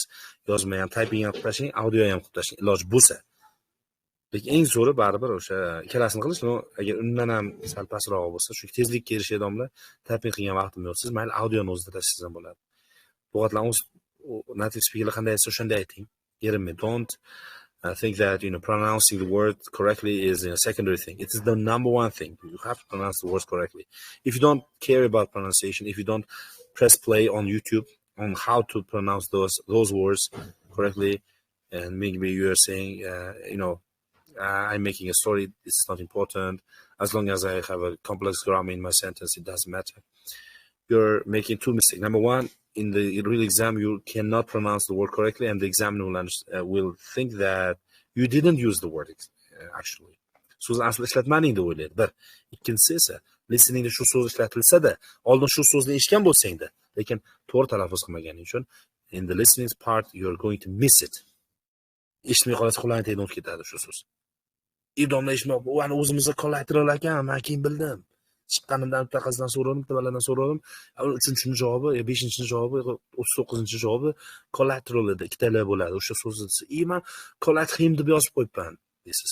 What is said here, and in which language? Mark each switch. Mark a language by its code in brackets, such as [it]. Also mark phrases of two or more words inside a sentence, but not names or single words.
[uz] Yozma ham, typing ham qilib tashlang, audio ham qilib tashlang, iloj bo'lsa. Lekin eng zo'ri baribir o'sha ikkalasini qilish, agar undan ham sal pastroq bo'lsa, chunki tezlikka erishadigan odamlar typing qilgan vaqtim yo'q. Siz mayli audioni o'zida tashlasangiz ham bo'ladi. Lug'atlarni [en] native speakerlar [uz] qanday aytsa o'shanday ayting. Erinmang. [en] Don't think that pronouncing the word correctly is a secondary thing. It is the number one thing. You have to pronounce the words correctly. If you don't care about pronunciation, if you don't press play on YouTube on how to pronounce those words correctly, and maybe you are saying, I'm making a story, it's not important. As long as I have a complex grammar in my sentence, it doesn't matter. You're making two mistakes. Number one, in the real exam, you cannot pronounce the word correctly, and the examiner will think that you didn't use the word actually. [uz] So'zni asli ishlatmading deb o'ylaydi. Bir. Ikkinchisi esa, listeningda shu so'z ishlatilsa-da, oldin shu so'zni eshitgan bo'lsang-da, lekin to'g'ri talaffuz qilmaganing uchun, [en] in the listening part, you're going to miss it. [uz] Eshitmay qolsa quloqning tagidan o'tib ketadi shu so'z. Domla eshitmoq, u ani o'zimizga collateral ekan, men keyin bildim. Chiqqanimdan bittaqasidan so'radim, bittalardan so'radim. 3-chi javobi, 5-chi javobi, 39-chi javobi collateral edi, ikkitalar bo'ladi. O'sha so'zni men collateral deb yozib qo'yibman deysiz.